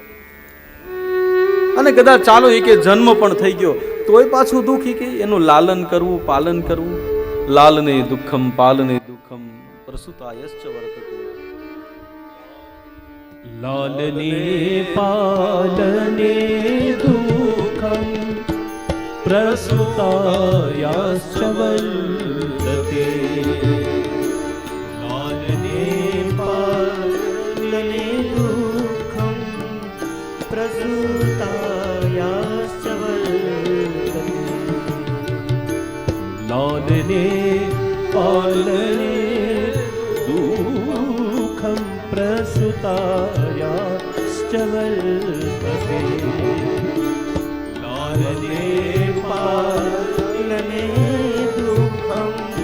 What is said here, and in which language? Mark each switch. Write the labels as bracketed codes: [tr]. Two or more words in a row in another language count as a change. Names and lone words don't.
[gu] અને કદાચ ચાલો એ કે જન્મ પણ થઈ ગયો તોય પાછું દુઃખ, કે એનું લાલન કરવું, પાલન કરવું. [sa] લાલને દુઃખમ પાલને દુઃખમ પ્રસૂતાયશ્ચ વર્તતે. લાલને પાલને દુઃખમ प्रसुतायाश्च वर्तते लालने पालने दुःखं प्रसुतायाश्च वर्तते लालने पालने दुःखं प्रसुतायाश्च वर्तते लालने पालने दुःखं